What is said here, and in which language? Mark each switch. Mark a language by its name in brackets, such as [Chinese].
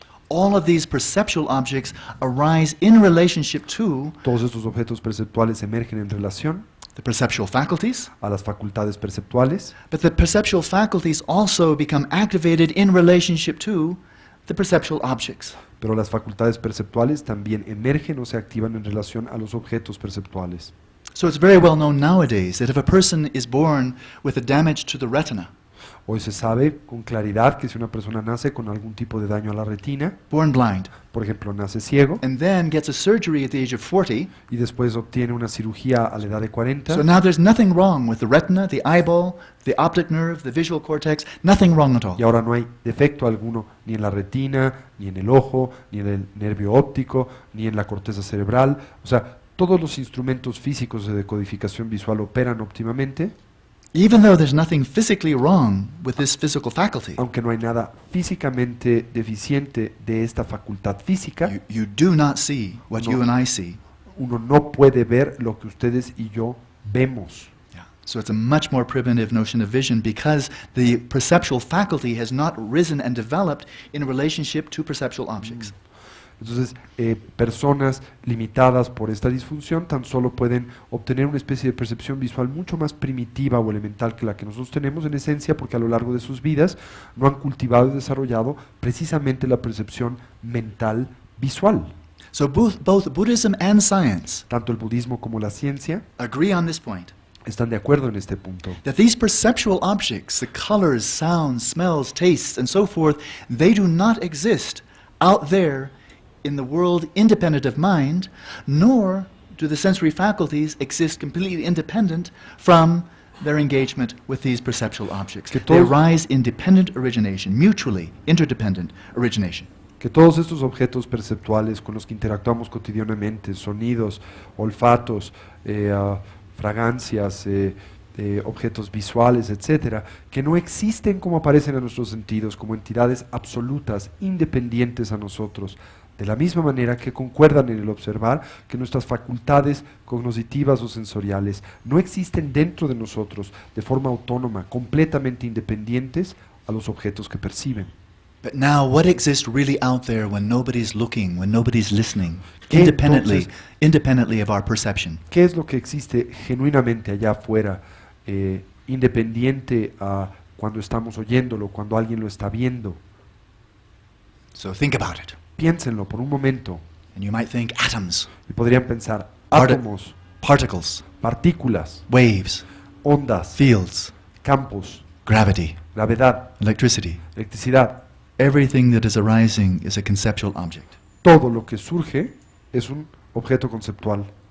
[English] all of these perceptual objects arise in relationship to [Spanish] todos estos objetos perceptuales emergen en relación [English] the perceptual faculties, [Spanish] a las facultades perceptuales, [English] but the perceptual faculties also become activated in relationship to the perceptual objects. [Spanish] pero las facultades perceptuales también emergen o se activan en relación a los objetos perceptuales. [English] So it's very well known nowadays that if a person is born with a damage to the retina, [Spanish] Hoy se sabe con claridad que si una persona nace con algún tipo de daño a la retina, [English] born blind, [Spanish] por ejemplo nace ciego, [English] and then gets a surgery at the age of 40, [Spanish] y después obtiene una cirugía a la edad de 40, [English] so now there's nothing wrong with the retina, the eyeball, the optic nerve, the visual cortex, nothing wrong at all. [Spanish] y ahora no hay defecto alguno ni en la retina, ni en el ojo, ni en el nervio óptico, ni en la corteza cerebral. O sea, todos los instrumentos físicos de decodificación visual operan óptimamente, [English] Even though there's nothing physically wrong with this physical faculty, [Spanish] aunque no hay nada físicamente deficiente de esta facultad física. [English] you do not see what [Spanish] No. [English] you and I see. [Spanish] Uno no puede ver lo que ustedes y yo vemos. [English] Yeah. So it's a much more primitive notion of vision because the perceptual faculty has not risen and developed in relationship to perceptual objects. [Spanish] Entonces, personas limitadas por esta disfunción tan solo pueden obtener una especie de percepción visual mucho más primitiva o elemental que la que nosotros tenemos en esencia, porque a lo largo de sus vidas no han cultivado y desarrollado precisamente la percepción mental visual. [English] So both Buddhism and science [Spanish] Tanto el budismo como la ciencia [English] agree on this point, [Spanish] están de acuerdo en este punto, [English] that these perceptual objects, the colors, sounds, smells, tastes, and so forth, they do not exist out there in the world independent of mind, nor do the sensory faculties exist completely independent from their engagement with these perceptual objects. [Spanish] Que [English] They [Spanish] todos- [English] arise in dependent origination, mutually interdependent origination. [Spanish] que todos estos objetos perceptuales con los que interactuamos cotidianamente, sonidos, olfatos, fragancias, objetos visuales, etcétera, que no existen como aparecen a nuestros sentidos, como entidades absolutas, independientes a nosotros, de la misma manera que concuerdan en el observar que nuestras facultades cognitivas o sensoriales no existen dentro de nosotros de forma autónoma, completamente independientes a los objetos que perciben. [English] But now, what exists really out there when nobody's looking, when nobody's listening, [Spanish] ¿Qué entonces? [English] independently of our perception? [Spanish] ¿Qué es lo que existe genuinamente allá afuera, independiente a cuando estamos oyéndolo, cuando alguien lo está viendo? [English] So think about it. [Spanish] Piénsenlo por un momento [English] And you might think atoms, [Spanish] y podrían pensar Parte- átomos, [English] particles, [Spanish] partículas, [English] waves, [Spanish] ondas, [English] fields, [Spanish] campos, [English] gravity, [Spanish] gravedad, [English] electricity. [Spanish] electricidad. [English] Everything that is arising is a conceptual object. [Spanish] Todo lo que surge es un objeto conceptual.